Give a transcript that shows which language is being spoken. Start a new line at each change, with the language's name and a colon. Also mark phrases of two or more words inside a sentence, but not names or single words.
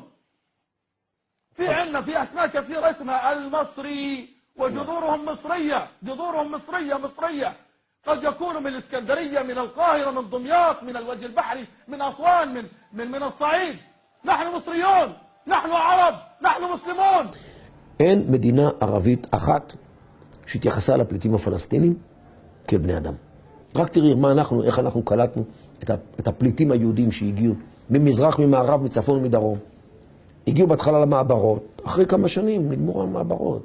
Arabic: في عندنا في اسماء كثيره اسمها المصري وجذورهم مصريه، جذورهم مصريه قد يكونوا من الاسكندريه، من القاهره، من دمياط، من الوجه البحري، من اسوان، من الصعيد. نحن مصريون، نحن عرب، نحن مسلمون.
Hebrew: אין מדינה ערבית אחת שהתייחסה לפליטים הפלסטינים כבני אדם. רק תראי איך אנחנו קלטנו את הפליטים היהודים שהגיעו ממזרח, ממערב, מצפון ומדרום. הגיעו בהתחלה למעברות, אחרי כמה שנים נגמרו המעברות.